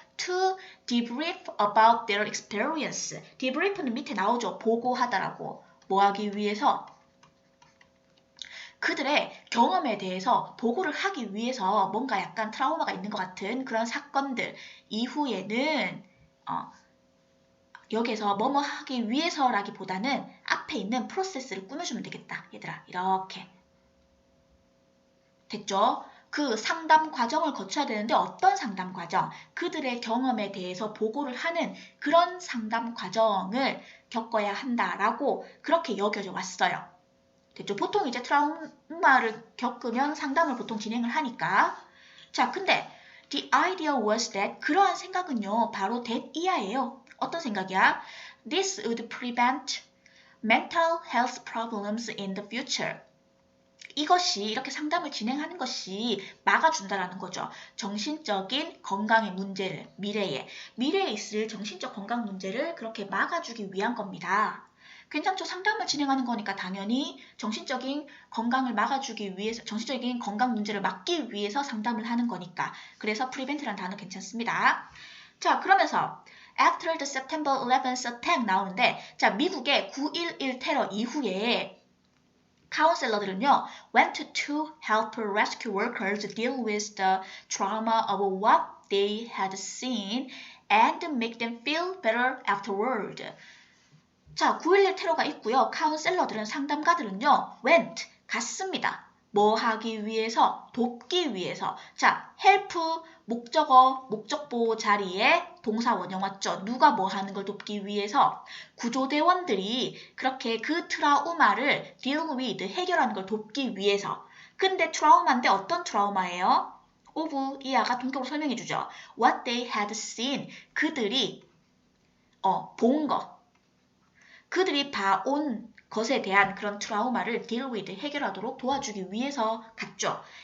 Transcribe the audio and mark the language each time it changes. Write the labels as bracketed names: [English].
[English] To debrief about their experience. [Korean] debrief는 밑에 나오죠. 보고하다라고. 뭐 하기 위해서? 그들의 경험에 대해서 보고를 하기 위해서 뭔가 약간 트라우마가 있는 것 같은 그런 사건들 이후에는 여기서 뭐뭐 하기 위해서라기보다는 앞에 있는 프로세스를 꾸며주면 되겠다. 얘들아 이렇게. 됐죠? 그 상담 과정을 거쳐야 되는데 어떤 상담 과정? 그들의 경험에 대해서 보고를 하는 그런 상담 과정을 겪어야 한다라고 그렇게 여겨져 왔어요. 됐죠? 보통 이제 트라우마를 겪으면 상담을 보통 진행을 하니까. 자, 근데 [English] the idea was that [Korean] 그러한 생각은요. 바로 that 이하예요. 어떤 생각이야? [English] This would prevent mental health problems in the future. [Korean] 이것이 이렇게 상담을 진행하는 것이 막아준다라는 거죠. 정신적인 건강의 문제를 미래에 있을 정신적 건강 문제를 그렇게 막아주기 위한 겁니다. 괜찮죠? 상담을 진행하는 거니까 당연히 정신적인 건강을 막아주기 위해서 정신적인 건강 문제를 막기 위해서 상담을 하는 거니까 그래서 prevent라는 단어 괜찮습니다. [English] 자 그러면서 after the September 11th attack [Korean] 나오는데 자 미국의 9.11 테러 이후에 카운셀러들은요, [English] went to help rescue workers deal with the trauma of what they had seen and make them feel better afterward. [Korean] 자, 9.11 테러가 있고요. 카운셀러들은, 상담가들은요, went, 갔습니다. 뭐 하기 위해서? 돕기 위해서. 자, help, 목적어, 목적보 자리에 동사 원형 왔죠. 누가 뭐 하는 걸 돕기 위해서? 구조대원들이 그렇게 그 트라우마를 deal with, 해결하는 걸 돕기 위해서. 근데 트라우마인데 어떤 트라우마예요? of 이하가 동격으로 설명해주죠. [English] What they had seen, [Korean] 그들이 본 거. 그들이 봐온 것에 대한 그런 트라우마를 deal with, 해결하도록 도와주기 위해서 갔죠.